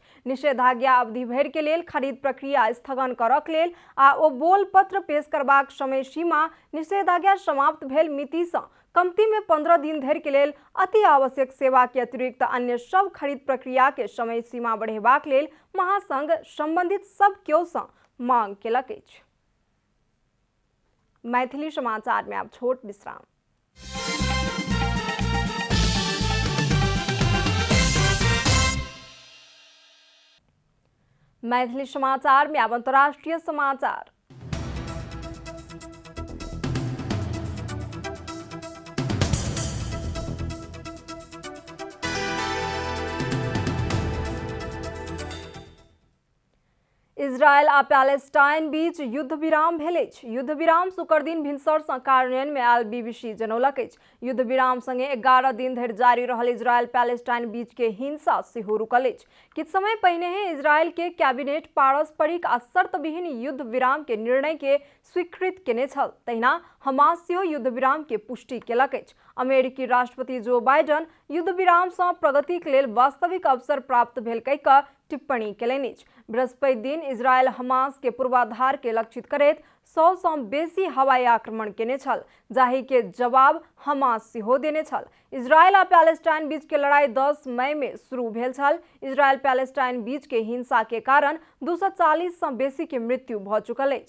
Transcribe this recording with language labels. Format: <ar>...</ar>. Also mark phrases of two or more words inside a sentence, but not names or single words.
<mai>निषेधाज्ञा अवधि भरि के लेल खरीद प्रक्रिया स्थगन करक लेल आ ओ बोलपत्र पेश करबाक समय सीमा निषेधाज्ञा समाप्त भेल मिति सँ कमती में 15 दिन धरि के लेल अति आवश्यक सेवा के अतिरिक्त अन्य सब खरीद प्रक्रिया के समय सीमा बढ़ेबाक लेल महासंघ संबंधित सब केओ सँ मांग केलक अछि। मैथिली समाचार में अब छोट विश्राम। मैथिली समाचार में अब अंतर्राष्ट्रीय समाचार। इजरायल आ पैलेस्टाइन बीच युद्ध विराम भेल अछि। युद्ध विराम शुक्र दिन भिनसर सँ कार्यान्वयन में आयल BBC जनौलक अछि। युद्ध विराम संगे 11 दिन धरि जारी रहल इजरायल पैलेस्टाइन बीच के हिंसा सेहो रुकल अछि। किछु समय पहिने इजरायल के कैबिनेट पारस्परिक आ शर्तविहीन युद्ध विराम के निर्णय के स्वीकृत केने छल। तहिना हमास सेहो युद्ध विराम के पुष्टि केलक अछि। अमेरिकी राष्ट्रपति जो बाइडन युद्ध विराम सँ प्रगति के लेल वास्तविक अवसर प्राप्त भेल कहि कऽ टिप्पणी केलनि अछि। बृहस्पति दिन इजरायल हमास के पूर्वाधार के लक्षित करैत 100 सँ बेसी हवाई आक्रमण केने छल, जाहि के जवाब हमास सेहो देने छल। इजरायल आ पैलेस्टाइन बीच के लड़ाई 10 मई में शुरू भेल छल। इजरायल पैलेस्टाइन बीच के हिंसा के कारण 240 सँ बेसी के मृत्यु भऽ चुकल अछि।</mai>